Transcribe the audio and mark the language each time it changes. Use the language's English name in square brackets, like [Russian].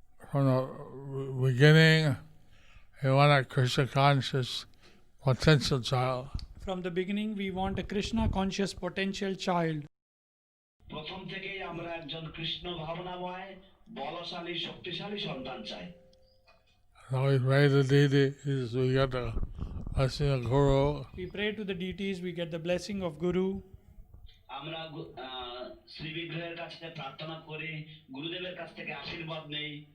[English] From the beginning, we want a Krishna conscious potential child. From the beginning, we want a Krishna conscious potential child. [Bangla] প্রথম থেকেই আমরা একজন কৃষ্ণ ভাবনাময় বলশালী শক্তিশালী সন্তান চাই। [English] So we pray to deities, we get the blessing of Guru. We pray to the deities, we get the blessing of Guru. [Bangla] আমরা শ্রী বিগ্রহের কাছে প্রার্থনা করি, গুরুদেবের কাছ থেকে আশীর্বাদ নেই।